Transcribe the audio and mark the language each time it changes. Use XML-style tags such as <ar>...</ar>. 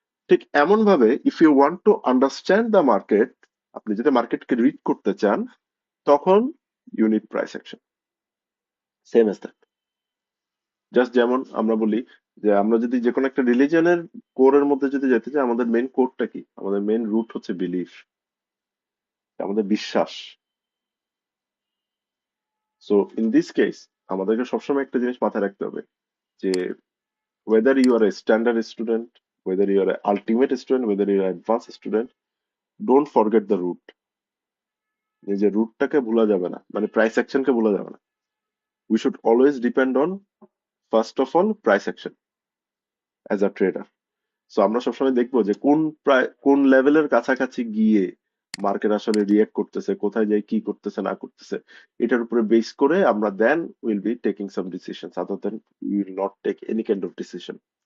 <bn>ঠিক এমন ভাবে</bn> <en>if you want to understand the market,</en> <bn>আপনি যদি মার্কেটকে রিড করতে চান, তখন</bn> <en>You need price action. Same as that.</en> <bn>Just যেমন আমরা বলি যে আমরা যদি যে কোনো একটা রিলিজনের কোরের মধ্যে যদি যেতে চাই, আমাদের মেইন কোরটা কি? আমাদের মেইন রুট হচ্ছে বিলিফ, আমাদের বিশ্বাস।</bn> <en>so in this case</en> <bn>আমাদেরকে সবসময় একটা জিনিস মাথায় রাখতে হবে যে</bn> <en>whether you are a standard student, whether you are an ultimate student, whether you are advanced student, don't forget the root.</en> <bn>এই যে রুটটাকে ভুলা যাবে না, মানে প্রাইস অ্যাকশনকে ভুলা যাবে না।</bn> <en>We should always depend on, first of all, price action as a trader.</en> <bn>So আমরা সবসময় দেখবো যে কোন লেভেলের কাছাকাছি গিয়ে মার্কেট আসলে রিয়েক্ট করতেছে, কোথায় যাই কি করতেছে না করতেছে, এটার উপরে বেস করে আমরা</bn> <en>Then will be taking some decisions, other than we will not take any kind of decision.</en>